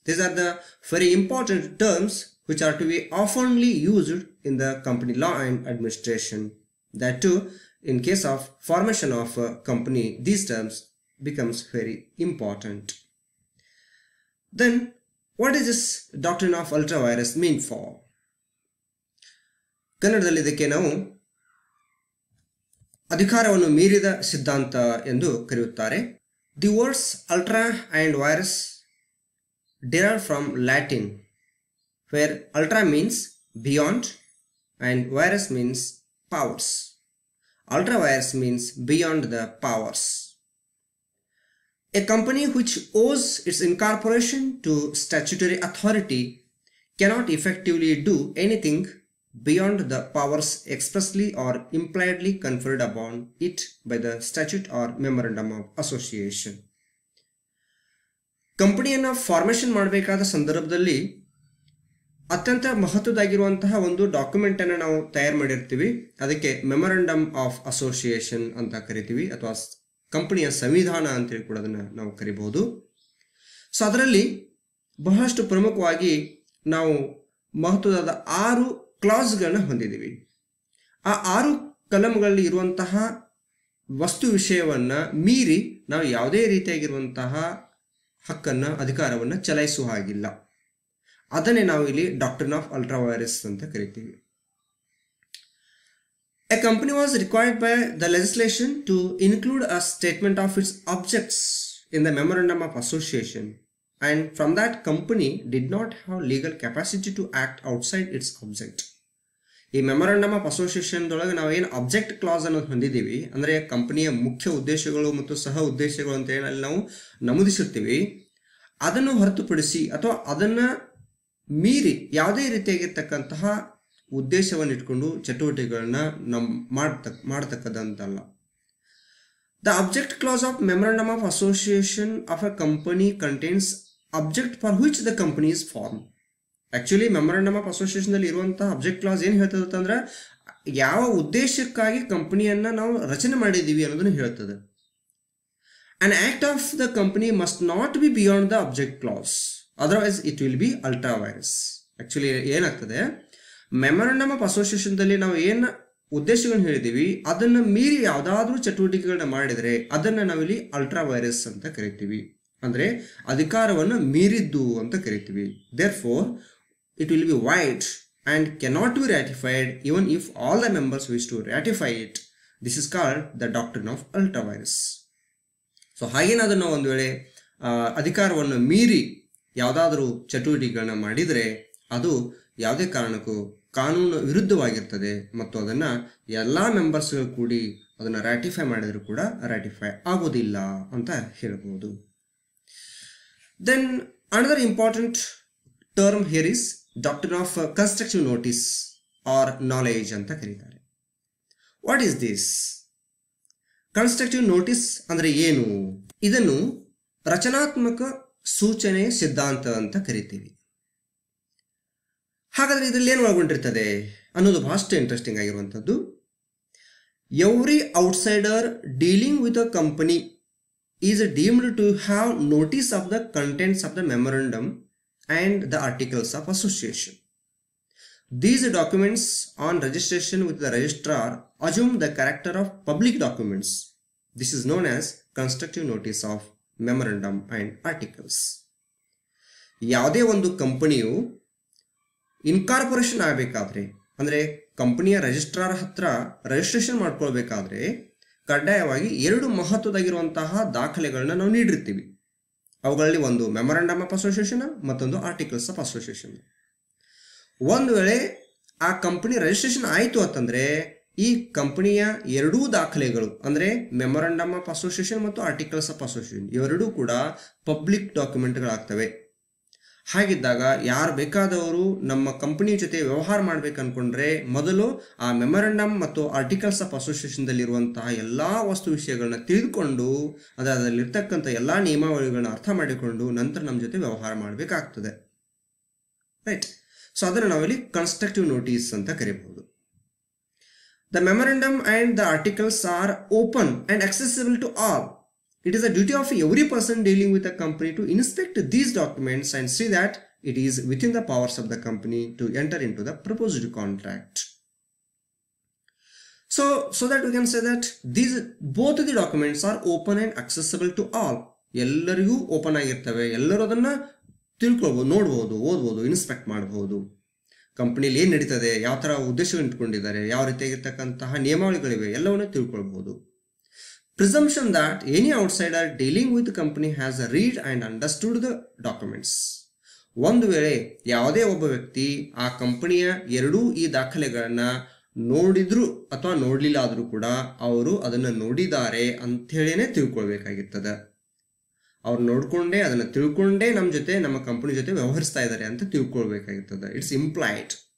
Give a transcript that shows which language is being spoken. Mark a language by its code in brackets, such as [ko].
[en] These are the very important terms which are to be oftenly used in the company law and administration. That too, in case of formation of a company, these terms becomes very important. Then, what is this doctrine of ultravirus mean for? [kn] ಕನ್ನಡದಲ್ಲಿ ಇದಕ್ಕೆ ನಾವು ಅಧಿಕಾರವನ್ನು ಮೀರಿದ ಸಿದ್ಧಾಂತ ಎಂದು ಕರೆಯುತ್ತಾರೆ. [en] The words ultra and virus derive from Latin, where ultra means beyond and virus means powers. Ultravirus means beyond the powers. A company which owes its incorporation to statutory authority cannot effectively do anything beyond the powers expressly or impliedly conferred upon it by the statute or memorandum of association. [kn] ಕಂಪನಿಯನ್ನು formation ಮಾಡಬೇಕಾದ ಸಂದರ್ಭದಲ್ಲಿ ಅತ್ಯಂತ ಮಹತ್ವದಾಗಿರುವಂತಹ ಒಂದು document ಅನ್ನು ನಾವು ತಯಾರು ಮಾಡಿರ್ತೀವಿ. ಅದಕ್ಕೆ ಮೆಮೊರಂಡಮ್ ಆಫ್ ಅಸೋಸಿಯೇಷನ್ ಅಂತ ಕರಿತೀವಿ, ಅಥವಾ ಕಂಪನಿಯ ಸಂವಿಧಾನ ಅಂತೇಳಿ ಕೂಡ ಅದನ್ನು ನಾವು ಕರಿಬಹುದು. ಸೊ ಅದರಲ್ಲಿ ಬಹಳಷ್ಟು ಪ್ರಮುಖವಾಗಿ ನಾವು ಮಹತ್ವದ 6 ಕ್ಲಾಸ್ಗಳನ್ನ ಹೊಂದಿದ್ದೀವಿ. ಆ 6 ಕಲಂಗಳಲ್ಲಿ ಇರುವಂತಹ ವಸ್ತು ವಿಷಯವನ್ನ ಮೀರಿ ನಾವು ಯಾವುದೇ ರೀತಿಯಾಗಿರುವಂತಹ ಹಕ್ಕನ್ನು ಅಧಿಕಾರವನ್ನು ಚಲಾಯಿಸುವ ಹಾಗಿಲ್ಲ. ಅದನ್ನೇ ನಾವು ಇಲ್ಲಿ ಡಾಕ್ಟ್ರಿನ್ ಆಫ್ ಅಲ್ಟ್ರಾವೈರಸ್ ಅಂತ ಕರಿತೀವಿ. [en] A company was required by the legislation to include a statement of its objects in the memorandum of association, and from that company did not have legal capacity to act outside its object. [kn] ಈ memorandum of association ದೊಳಗೆ ನಾವು ಏನು object class ಅನ್ನೋದು ಹೊಂದಿದ್ದೀವಿ, ಅಂದರೆ ಕಂಪನಿಯ ಮುಖ್ಯ ಉದ್ದೇಶಗಳು ಮತ್ತು ಸಹ ಉದ್ದೇಶಗಳು ಅಂತ ಏನಲ್ಲಿ ನಾವು ನಮೂದಿಸಿರ್ತೀವಿ, ಅದನ್ನು ಹೊರತುಪಡಿಸಿ ಅಥವಾ ಅದನ್ನು ಮೀರಿ ಯಾವುದೇ ರೀತಿಯಾಗಿರ್ತಕ್ಕಂತಹ ಉದ್ದೇಶವನ್ನು ಇಟ್ಕೊಂಡು ಚಟುವಟಿಕೆಗಳನ್ನ ಮಾಡತಕ್ಕದಂತಲ್ಲ. [en] The object clause of memorandum of association of a company contains object for which the company is formed. [kn] Actually memorandum of association ಅಲ್ಲಿ ಇರುವಂತಹ ಅಬ್ಜೆಕ್ಟ್ ಕ್ಲಾಸ್ ಏನು ಹೇಳ್ತದೆ ಅಂದ್ರೆ ಯಾವ ಉದ್ದೇಶಕ್ಕಾಗಿ ಕಂಪನಿಯನ್ನ ನಾವು ರಚನೆ ಮಾಡಿದೀವಿ ಅನ್ನೋದನ್ನು ಹೇಳ್ತದೆ. [en] An act of the company must not be beyond the object clause, otherwise it will be ultravirus. [kn] Actually ಏನಾಗ್ತದೆ, ಮೆಮೊರಂಡಮ್ ಆಫ್ ಅಸೋಸಿಯೇಷನ್ ದಲ್ಲಿ ನಾವು ಏನು ಉದ್ದೇಶಗಳನ್ನ ಹೇಳಿದೀವಿ ಅದನ್ನ ಮೀರಿ ಯಾವುದಾದ್ರೂ ಚಟುವಟಿಕೆಗಳನ್ನ ಮಾಡಿದರೆ ಅದನ್ನ ನಾವಿಲ್ಲಿ ಅಲ್ಟ್ರಾವೈರಸ್ ಅಂತ ಕರಿತೀವಿ, ಅಂದ್ರೆ ಅಧಿಕಾರವನ್ನು ಮೀರಿದ್ದು ಅಂತ ಕರಿತೀವಿ. [en] Therefore it will be void and cannot be ratified even if all the members wish to ratify it. This is called the doctrine of ultravirus. [kn] So ಹಾಗೇನಾದ್ರೂ ನಾವು ಒಂದು ವೇಳೆ ಅಧಿಕಾರವನ್ನು ಮೀರಿ ಯಾವುದಾದ್ರೂ ಚಟುವಟಿಕೆಗಳನ್ನ ಮಾಡಿದರೆ ಅದು ಯಾವುದೇ ಕಾರಣಕ್ಕೂ ಕಾನೂನು ವಿರುದ್ಧವಾಗಿರ್ತದೆ ಮತ್ತು ಅದನ್ನ ಎಲ್ಲ ಮೆಂಬರ್ಸ್ಗಳು ಕೂಡಿ ಅದನ್ನ ರಾಟಿಫೈ ಮಾಡಿದ್ರು ಕೂಡ ರಾಟಿಫೈ ಆಗೋದಿಲ್ಲ ಅಂತ ಹೇಳ್ಬೋದು. [en] Then another important term here is doctrine of constructive notice or knowledge [kn] ಅಂತ ಕರೀತಾರೆ. [en] What is this? [kn] Constructive notice ಅಂದ್ರೆ ಏನು? ಇದನ್ನು ರಚನಾತ್ಮಕ ಸೂಚನೆ ಸಿದ್ಧಾಂತ ಅಂತ ಕರಿತೀವಿ. ಹಾಗಾದ್ರೆ ಇದರಲ್ಲಿ ಏನು ಒಳಗೊಂಡಿರ್ತದೆ ಅನ್ನೋದು ಬಹಳಷ್ಟು ಇಂಟ್ರೆಸ್ಟಿಂಗ್ ಆಗಿರುವಂಥದ್ದು. [en] Every outsider dealing with a company is deemed to have notice of the contents of the memorandum and the articles of association. These documents on registration with the registrar assume the character of public documents. This is known as constructive notice of memorandum and articles. [kn] ಯಾವುದೇ ಒಂದು ಕಂಪನಿಯು incorporation ಆಗಬೇಕಾದ್ರೆ, ಅಂದರೆ ಕಂಪನಿಯ registrar ಹತ್ರ registration ಮಾಡ್ಕೊಳ್ಬೇಕಾದ್ರೆ ಕಡ್ಡಾಯವಾಗಿ 2 ಮಹತ್ವದಾಗಿರುವಂತಹ ದಾಖಲೆಗಳನ್ನ ನಾವು ನೀಡಿರ್ತೀವಿ. ಅವುಗಳಲ್ಲಿ ಒಂದು ಮೆಮೊರಂಡಮ್ ಆಫ್ ಅಸೋಸಿಯೇಷನ್, ಮತ್ತೊಂದು ಆರ್ಟಿಕಲ್ಸ್ ಆಫ್ ಅಸೋಸಿಯೇಷನ್. ಒಂದು ವೇಳೆ ಆ ಕಂಪನಿ ರಿಜಿಸ್ಟ್ರೇಷನ್ ಆಯಿತು ಅಂತಂದ್ರೆ ಈ ಕಂಪನಿಯ 2 ದಾಖಲೆಗಳು ಅಂದರೆ ಮೆಮೊರಂಡಮ್ ಆಫ್ ಅಸೋಸಿಯೇಷನ್ ಮತ್ತು ಆರ್ಟಿಕಲ್ಸ್ ಆಫ್ ಅಸೋಸಿಯೇಷನ್ ಇವೆರಡೂ ಕೂಡ ಪಬ್ಲಿಕ್ ಡಾಕ್ಯುಮೆಂಟ್ಗಳಾಗ್ತವೆ. ಹಾಗಿದ್ದಾಗ ಯಾರು ಬೇಕಾದವರು ನಮ್ಮ ಕಂಪನಿ ಜೊತೆ ವ್ಯವಹಾರ ಮಾಡ್ಬೇಕು ಅನ್ಕೊಂಡ್ರೆ ಮೊದಲು ಆ ಮೆಮೊರಂಡಮ್ ಮತ್ತು ಆರ್ಟಿಕಲ್ಸ್ ಆಫ್ ಅಸೋಸಿಯೇಷನ್ದಲ್ಲಿರುವಂತಹ ಎಲ್ಲ ವಸ್ತು ವಿಷಯಗಳನ್ನ ತಿಳಿದುಕೊಂಡು ಅದರಲ್ಲಿರ್ತಕ್ಕಂಥ ಎಲ್ಲ ನಿಯಮಾವಳಿಗಳನ್ನ ಅರ್ಥ ಮಾಡಿಕೊಂಡು ನಂತರ ನಮ್ಮ ಜೊತೆ ವ್ಯವಹಾರ ಮಾಡಬೇಕಾಗ್ತದೆ. ರೈಟ್. ಸೊ ಅದನ್ನು ನಾವಿಲ್ಲಿ ಕನ್ಸ್ಟ್ರಕ್ಟಿವ್ ನೋಟಿಸ್ ಅಂತ ಕರೀಬಹುದು. [en] The memorandum and the articles are open and accessible to all. It is a duty of every person dealing with a company to inspect these documents and see that it is within the powers of the company to enter into the proposed contract. So that we can say that both the documents are open and accessible to all. [kn] ಎಲ್ಲರಿಗೂ open ಆಗಿರ್ತವೆ, ಎಲ್ಲರೂ ಅದನ್ನು ತಿಳ್ಕೊಳ್ಬೋದು, ನೋಡ್ಬೋದು, ಓದ್ಬೋದು, inspect ಮಾಡ್ಬೋದು. ಕಂಪನಿಲಿ ಏನು ನಡೀತದೆ, ಯಾವ ಥರ ಉದ್ದೇಶಗಳು ಇಟ್ಕೊಂಡಿದ್ದಾರೆ, ಯಾವ ರೀತಿಯಾಗಿರ್ತಕ್ಕಂತಹ ನಿಯಮಾವಳಿಗಳಿವೆ, ಎಲ್ಲವನ್ನೂ ತಿಳ್ಕೊಳ್ಬೋದು. [en] Presumption that any outsider dealing with the company has read and understood the documents. [kn] ಒಂದು ವೇಳೆ ಯಾವುದೇ ಒಬ್ಬ ವ್ಯಕ್ತಿ ಆ ಕಂಪನಿಯ ಎರಡೂ ಈ ದಾಖಲೆಗಳನ್ನು ನೋಡಿದ್ರು ಅಥವಾ ನೋಡಲಿಲ್ಲ ಆದರೂ ಕೂಡ ಅವರು ಅದನ್ನು ನೋಡಿದ್ದಾರೆ ಅಂಥೇಳಿನೇ ತಿಳ್ಕೊಳ್ಬೇಕಾಗಿರ್ತದೆ. ಅವ್ರು ನೋಡಿಕೊಂಡೇ ಅದನ್ನು ತಿಳ್ಕೊಂಡೇ ನಮ್ಮ ಜೊತೆ, ನಮ್ಮ ಕಂಪನಿ ಜೊತೆ ವ್ಯವಹರಿಸ್ತಾ ಇದ್ದಾರೆ ಅಂತ ತಿಳ್ಕೊಳ್ಬೇಕಾಗಿರ್ತದೆ. [en] It's implied.